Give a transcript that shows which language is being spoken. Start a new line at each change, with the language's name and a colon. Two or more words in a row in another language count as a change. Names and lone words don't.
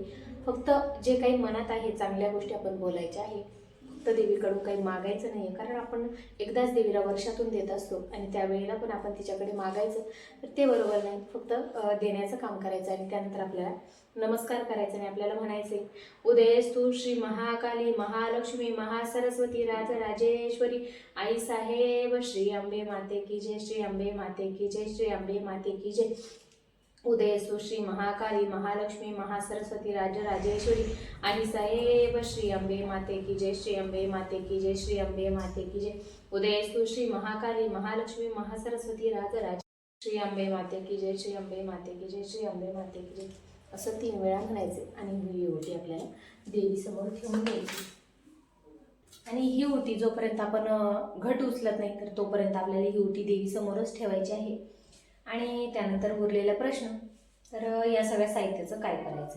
Marathi: फक्त जे काही मनात आहे चांगल्या गोष्टी आपण बोलायच्या आहे. फक्त देवीकडून काही मागायचं नाहीये. कारण आपण एकदाच देवीला वर्षातून देत असतो आणि त्यावेळेला पण आपण तिच्याकडे मागायचं तर ते बरोबर नाही. फक्त देण्याचं काम करायचं आणि त्यानंतर आपल्याला नमस्कार करायचा आणि आपल्याला म्हणायचे, उदयस्तु श्री महाकाली महालक्ष्मी महासरस्वती राजराजेश्वरी आई साहेब श्री अंबे
Hindi: माते की जय,
Marathi: श्री अंबे
Hindi: माते की जय,
Marathi: श्री अंबे
Hindi: माते की जय.
Marathi: उदयस्तु श्री महाकाली महालक्ष्मी महासरस्वती राजराजेश्वरी आई साहेब श्री अंबे
Hindi: माते की जय,
Marathi: श्री अंबे
Hindi: माते की जय,
Marathi: श्री अंबे
Hindi: माते की जय.
Marathi: उदयस्तु श्री महाकाली महालक्ष्मी महासरस्वती राजराज श्री अंबे
Hindi: माते की जय,
Marathi: श्री अंबे
Hindi: माते की जय,
Marathi: श्री अंबे
Hindi: माते की जय
Marathi: असं 3 वेळा म्हणायचे. आणि ही ओटी आपल्याला देवीसमोर ठेवून द्यायची. आणि ही ओटी जोपर्यंत आपण घट उचलत नाही तर तोपर्यंत आपल्याला ही ओटी देवीसमोरच ठेवायची आहे. आणि त्यानंतर उरलेला प्रश्न, तर या सगळ्या साहित्याचं काय करायचं.